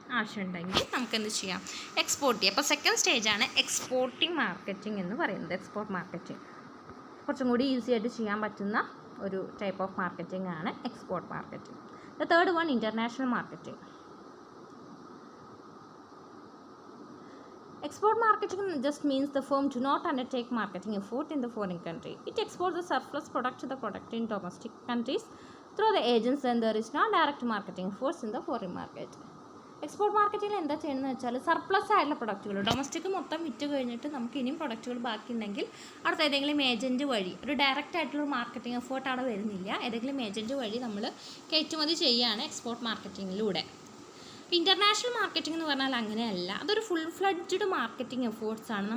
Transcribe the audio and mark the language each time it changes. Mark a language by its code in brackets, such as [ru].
[ml] ആവശ്യമുണ്ടെങ്കിൽ നമുക്ക് എന്ത് ചെയ്യാം, എക്സ്പോർട്ട് ചെയ്യാം. അപ്പോൾ സെക്കൻഡ് സ്റ്റേജാണ് എക്സ്പോർട്ടിംഗ് മാർക്കറ്റിംഗ് എന്ന് പറയുന്നത്. എക്സ്പോർട്ട് മാർക്കറ്റിംഗ് കുറച്ചും കൂടി ഈസി ആയിട്ട് ചെയ്യാൻ പറ്റുന്ന ഒരു ടൈപ്പ് ഓഫ് മാർക്കറ്റിംഗ് ആണ് export marketing. [en] The third one international marketing. Export marketing just means the firm do not undertake marketing effort in the foreign country. It exports the surplus product to the product in domestic countries through the agents, and there is no direct marketing efforts in the foreign market. [ml] Export മാർക്കറ്റിങ്ങിൽ എന്താ ചെയ്യുന്നത് വെച്ചാൽ surplus ആയിട്ടുള്ള പ്രൊഡക്റ്റുകൾ domestic മൊത്തം വിറ്റ് കഴിഞ്ഞിട്ട് നമുക്ക് ഇനിയും പ്രൊഡക്റ്റുകൾ ബാക്കിയുണ്ടെങ്കിൽ അടുത്ത ഏതെങ്കിലും ഏജൻറ്റ് വഴി, ഒരു ഡയറക്റ്റ് ആയിട്ടുള്ള മാർക്കറ്റിംഗ് എഫേർട്ട് അവിടെ വരുന്നില്ല, ഏതെങ്കിലും ഏജൻറ്റ് വഴി നമ്മൾ കയറ്റുമതി ചെയ്യുകയാണ് എക്സ്പോർട്ട് മാർക്കറ്റിങ്ങിലൂടെ. ഇൻ്റർനാഷണൽ മാർക്കറ്റിംഗ് എന്ന് പറഞ്ഞാൽ അങ്ങനെയല്ല, അതൊരു ഫുൾ ഫ്ലഡ്ജ്ഡ് മാർക്കറ്റിംഗ് എഫേർട്സ് ആണ്.